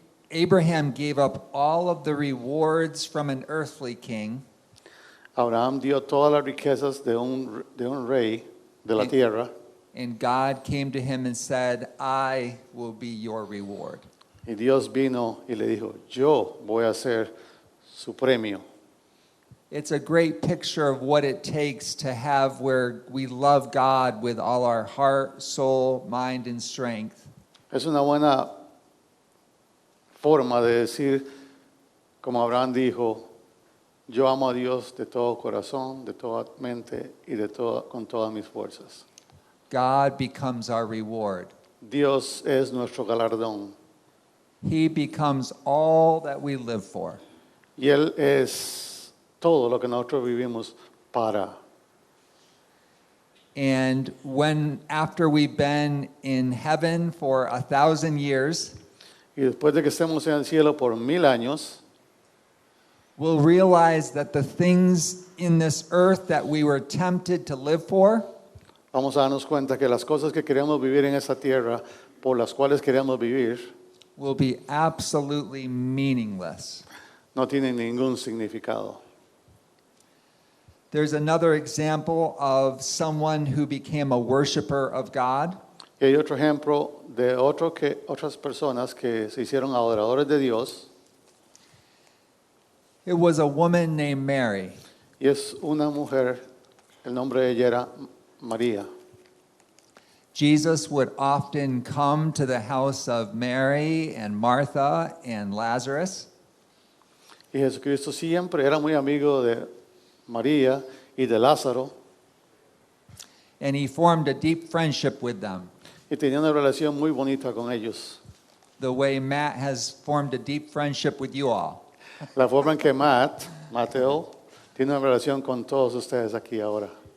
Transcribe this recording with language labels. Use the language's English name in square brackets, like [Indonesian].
[English] Abraham gave up all of the rewards from an earthly king. [Spanish] Abraham dio todas las riquezas de un rey de la tierra. [English] And God came to him and said, "I will be your reward." [Spanish] Y Dios vino y le dijo, yo voy a ser su premio. [English] It's a great picture of what it takes to have where we love God with all our heart, soul, mind, and strength. [Spanish] Es una buena forma de decir, como Abraham dijo, yo amo a Dios de todo corazón, de toda mente y con todas mis fuerzas. [English] God becomes our reward. [Spanish] Dios es nuestro galardón. [English] He becomes all that we live for. [Spanish] Y Él es todo lo que nosotros vivimos para. [English] And after we've been in heaven for 1,000 years, [Spanish] Y después de que estemos en el cielo por 1000 años, [English] we'll realize that the things in this earth that we were tempted to live for [Spanish] vamos a darnos cuenta que las cosas que queremos vivir en esta tierra, por las cuales queremos vivir, [English] will be absolutely meaningless. [Spanish] no tienen ningún significado. [English] There's another example of someone who became a worshiper of God. [Spanish] Y hay otro ejemplo de otras personas que se hicieron adoradores de Dios. [English] It was a woman named Mary. [Spanish] Y es una mujer, el nombre de ella era María. [English] Jesus would often come to the house of Mary and Martha and Lazarus. [Spanish] Y Jesucristo siempre era muy amigo de María y de Lázaro [English] And he formed a deep friendship with them, [Spanish] y tenía una relación muy bonita con ellos. [English] the way Matt has formed a deep friendship with you all. [Spanish] La forma en que Mateo, tiene una relación con todos ustedes aquí ahora.